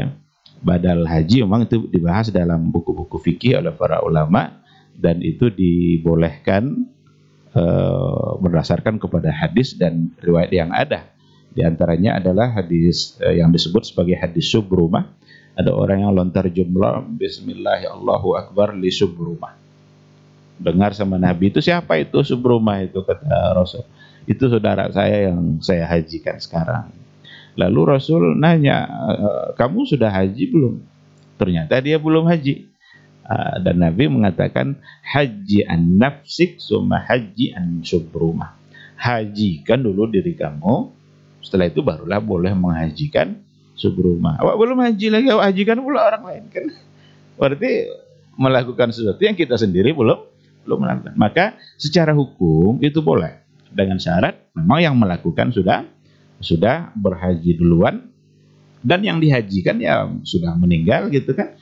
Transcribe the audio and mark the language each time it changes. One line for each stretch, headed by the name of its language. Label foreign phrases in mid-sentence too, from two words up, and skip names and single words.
Indonesian: Badal haji memang itu dibahas dalam buku-buku fikih oleh para ulama dan itu dibolehkan berdasarkan kepada hadis dan riwayat yang ada. Di antaranya adalah hadis yang disebut sebagai hadis subrumah. Ada orang yang lontar jumlah
Arabic: بسم الله الله أكبر لشبرمة.
Indonesian: Dengar sama Nabi, itu siapa itu subrumah itu, kata Rasul. Itu saudara saya yang saya hajikan sekarang. Lalu Rasul nanya, kamu sudah haji belum? Ternyata dia belum haji. Dan Nabi mengatakan,
Arabic: حج عن نفسك ثم حج عن شبرمة.
Indonesian: Hajikan dulu diri kamu, setelah itu barulah boleh menghajikan subrumah. Awak belum haji lagi, awak hajikan pula orang lain kan? Berarti melakukan sesuatu yang kita sendiri belum melakukan. Maka secara hukum itu boleh, dengan syarat memang yang melakukan sudah berhaji duluan dan yang dihajikan ya sudah meninggal gitu kan.